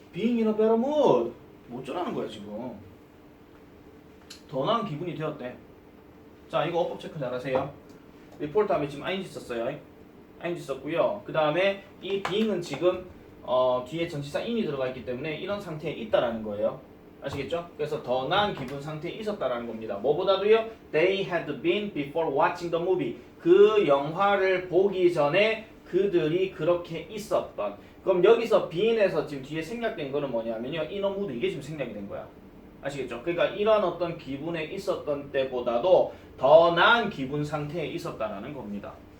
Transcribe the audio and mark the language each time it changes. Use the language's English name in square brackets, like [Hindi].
[English] Being in a better mood. [Korean] 못 전하는 거야 지금. 더 나은 기분이 되었대. 자 이거 어법 체크 잘하세요. 리포트 하면 지금 ing 썼어요. ing 썼고요. 그 다음에 이 being은 지금 뒤에 전치사 in이 들어가 있기 때문에 이런 상태에 있다라는 거예요. 아시겠죠? 그래서 더 나은 기분 상태에 있었다라는 겁니다. 뭐보다도요? [English] They had been before watching the movie. [Korean] 그 영화를 보기 전에 그들이 그렇게 있었던. 그럼 여기서 being에서 지금 뒤에 생략된 거는 뭐냐면요. [English] in a mood [Korean] 이게 지금 생략이 된 거야. 아시겠죠? 그러니까 이런 어떤 기분에 있었던 때보다도 더 나은 기분 상태에 있었다라는 겁니다.